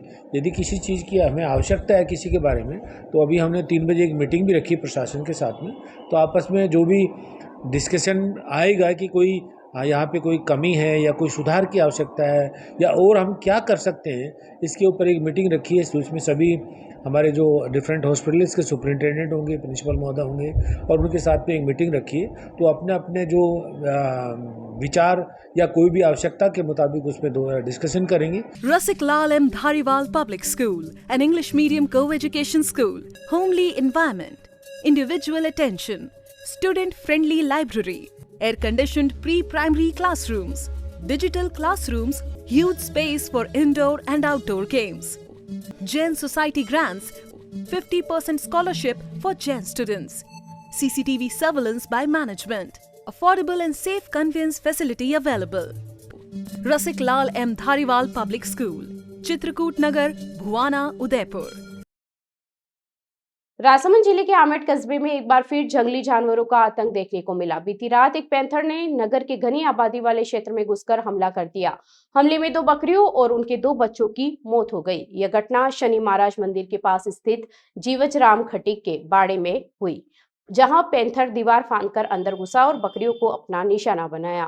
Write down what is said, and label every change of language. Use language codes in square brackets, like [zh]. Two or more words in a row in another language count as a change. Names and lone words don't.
[hi] यदि किसी चीज़ की हमें आवश्यकता है किसी के बारे में, तो अभी हमने 3 बजे एक मीटिंग भी रखी प्रशासन के साथ में, तो आपस में जो भी डिस्कशन आएगा कि कोई यहाँ पे कोई कमी है या कोई सुधार की आवश्यकता है या और हम क्या कर सकते हैं, इसके ऊपर एक मीटिंग रखी है। तो इसमें सभी हमारे जो [en] different hospitals [hi] के सुपरिटेंडेंट होंगे, प्रिंसिपल महोदय होंगे और उनके साथ में एक मीटिंग रखी है। तो अपने अपने जो विचार या कोई भी आवश्यकता के मुताबिक उस पर डिस्कशन करेंगे। [en] Rasik Lal M. Dhariwal Public School, an English medium co-education school, homely environment, individual attention, student-friendly library, air-conditioned pre-primary classrooms, digital classrooms, huge space for indoor and outdoor games. Jain Society grants 50% scholarship for Jain students. CCTV surveillance by management. Affordable and safe conveyance facility available. Rasik Lal M. Dhariwal Public School, Chitrakoot Nagar, Bhuwana, Udaipur. [hi] राजसमंद जिले के आमेट कस्बे में एक बार फिर जंगली जानवरों का आतंक देखने को मिला। बीती रात एक पैंथर ने नगर के घनी आबादी वाले क्षेत्र में घुसकर हमला कर दिया। हमले में 2 बकरियों और उनके 2 बच्चों की मौत हो गई। यह घटना शनि महाराज मंदिर के पास स्थित जीवज राम खटीक के बाड़े में हुई, जहां पैंथर दीवार फांदकर अंदर घुसा और बकरियों को अपना निशाना बनाया।